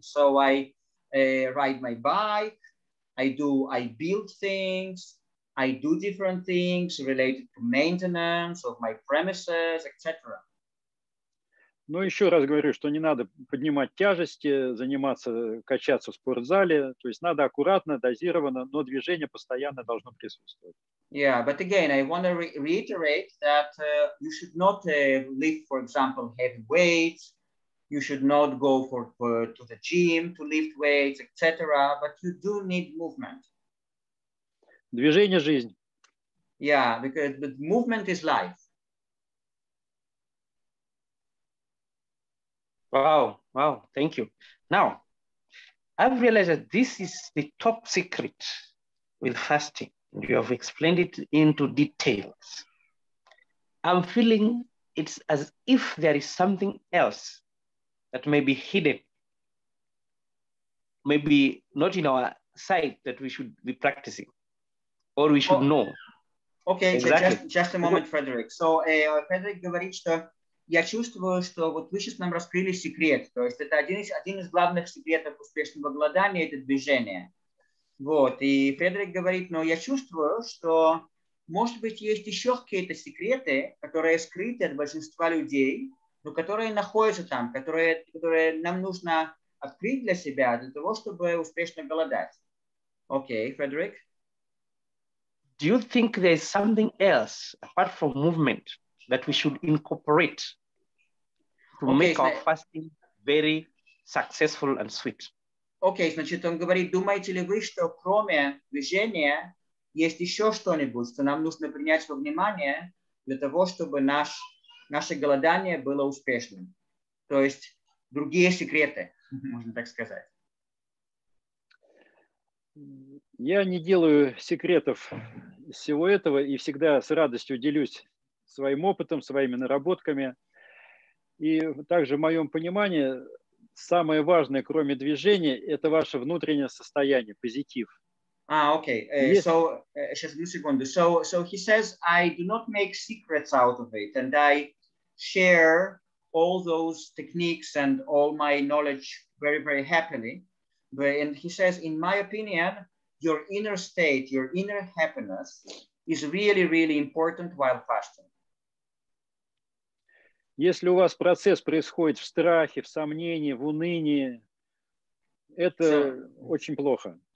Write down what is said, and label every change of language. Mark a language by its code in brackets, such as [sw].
[en] So I ride my bike. I build things, I do different things related to maintenance of my premises, etc. [ru] Но еще раз говорю, что не надо поднимать тяжести, качаться в спортзале. То есть надо аккуратно, дозированно, но движение постоянно должно присутствовать. [en] Yeah, but again, I want to reiterate that you should not lift, for example, heavy weights. You should not go to the gym to lift weights, etc. But you do need movement. [ru] Движение – жизнь. [en] Yeah, because the movement is life. Wow, thank you. Now, I've realized that this is the top secret with fasting. You have explained it into details. I'm feeling it's as if there is something else that may be hidden, maybe not in our sight, that we should be practicing or we should know. Okay, exactly. just a moment, Frederick. [ru] So, Фредерик говорит, что я чувствую, что вот вы сейчас нам раскрыли секрет. То есть это один из главных секретов успешного голодания – это движение. Вот. И Фредерик говорит, но я чувствую, что, может быть, есть еще какие-то секреты, которые скрыты от большинства людей, но которые находятся там, которые нам нужно открыть для себя, для того, чтобы успешно голодать. [en] Okay, Frederick? Do you think there is something else, apart from movement, that we should incorporate to make our fasting very successful and sweet? [ru] Окей, значит, он говорит, думаете ли вы, что кроме движения есть еще что-нибудь, что нам нужно принять во внимание для того, чтобы наше голодание было успешным? То есть другие секреты, можно так сказать. Я не делаю секретов из всего этого и всегда с радостью делюсь своим опытом, своими наработками. И также в моем понимании самое важное, кроме движения, это ваше внутреннее состояние, позитив. Okay. Сейчас одну секунду. [en] So he says, I do not make secrets out of it, and I share all those techniques and all my knowledge very, very happily. And he says, in my opinion, your inner state, your inner happiness is really, really important while fasting. [ru] Если у вас процесс происходит в страхе, в сомнении, в унынии, это очень плохо.